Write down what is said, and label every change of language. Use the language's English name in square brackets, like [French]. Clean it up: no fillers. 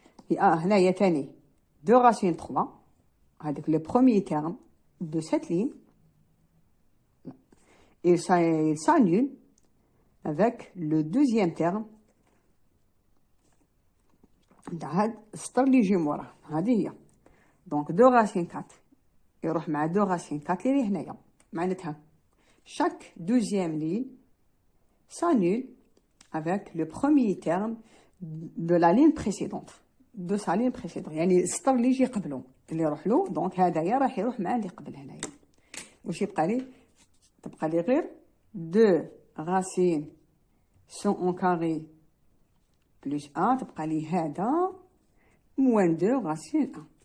[French] Et [Arabic] هنايا ثاني [French] 2 racine 3 avec le premier terme de cette ligne. Il s'annule avec le deuxième terme [Arabic] تاع هاد السطر اللي يجي موراه هذه هي. [French] Donc 2 racine 4 [Arabic] يروح مع 2 racine 4 اللي هنايا معناتها [French] chaque deuxième ligne s'annule avec le premier terme de la ligne précédente de sa ligne précédente [Arabic] يعني السطر اللي يجي قبله اللي يروح له دونك هذايا راح يروح مع اللي قبل هنايا واش تبقى لي غير [French] 2 racine 100 au carré plus 1 [Arabic] تبقى لي هذا [French] moins 2 racine 1